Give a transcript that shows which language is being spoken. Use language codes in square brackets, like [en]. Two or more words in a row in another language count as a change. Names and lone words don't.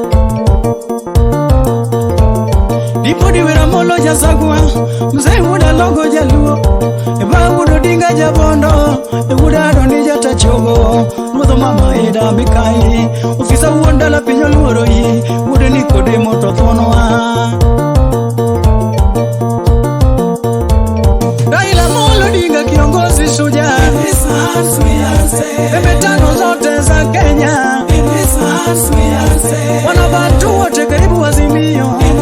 [luo] Dipodi wera molo jasagwa, mzee wuda logo jaluo, eba wudo dinga jabondo, wuda adoni jata chogo, ruodho mama ida mikai, ofisa wuonda la pinyo luoro yi, wude Nikodemo to thonwa. [sw] Raila Molo Odinga kiongozi shujaa, pembe tano zote za Kenya, wanavatu wote karibu Azimio,